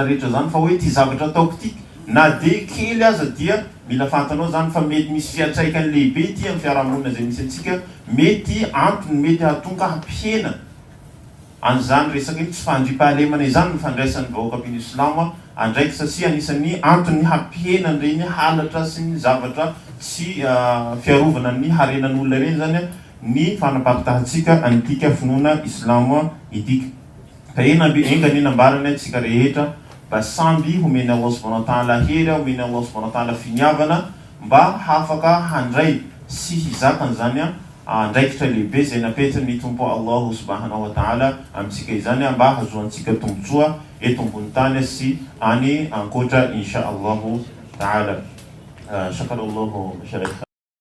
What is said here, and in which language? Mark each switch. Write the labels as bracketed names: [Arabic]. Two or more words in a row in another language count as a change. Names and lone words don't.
[Malagasy] rehetra zany, fa hoe ty zavatra ataoko ty na de kely aza dia mila fantanao zany fa mety misy fiantraikany lehibe ty amin'ny fiarahamonina zay misy antsika, mety antony mety hahatonga hampihena an'izany resaka tsy fandriampahalemana izany ny fandraisan'ny vahoaka mpino islamo andraiky, satria anisan'ny antony hampihenany reny halatra sy ny zavatra sy fiarovana ny harenan'olona reny zany ny fanaparitahantsika antika finoana islamo itika. Ka engany nambarany atsika rehetra mba samby homeny [Arabic] الله سبحانه وتعالى [Malagasy] hery, homeny [Arabic] الله سبحانه وتعالى [Malagasy] finiavana mba hafaka handray sy hizakany zany andraikitra lehibe zay napetry ny tompo [Arabic] الله سبحانه وتعالى [Malagasy] amintsika izany mba hazoantsika tombotsoa eto ambony tany sy any ankoatra [Arabic] إن شاء الله تعالى. شكر الله شيخ.